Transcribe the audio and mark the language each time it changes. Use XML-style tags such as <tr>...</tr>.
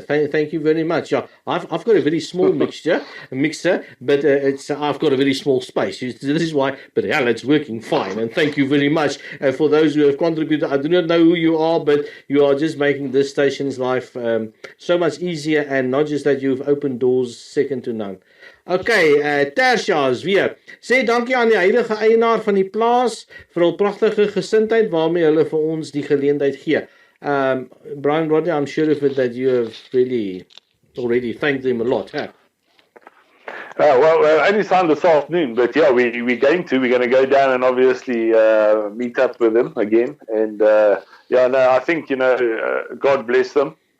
<en>Thank you very much. Yeah, I've got a very small mixer, but I've got a very small space. This is why. But hell, it's working fine. And thank you very much for those who have contributed. I do not know who you are, but you are just making this station's life so much easier. And not just that, you've opened doors second to none.</en> <af>Okay, Tersia's weer. Sê dankie aan die heilige eienaar van die plaas vir hul pragtige gesindheid waarmee hulle vir ons die geleentheid gee.</af> <en>Brian Rodney, I'm sure of it that you have really already thanked them a lot, huh? Well, only signed this afternoon, but yeah, we're going to go down and obviously meet up with them again. And I think, God bless them.</en>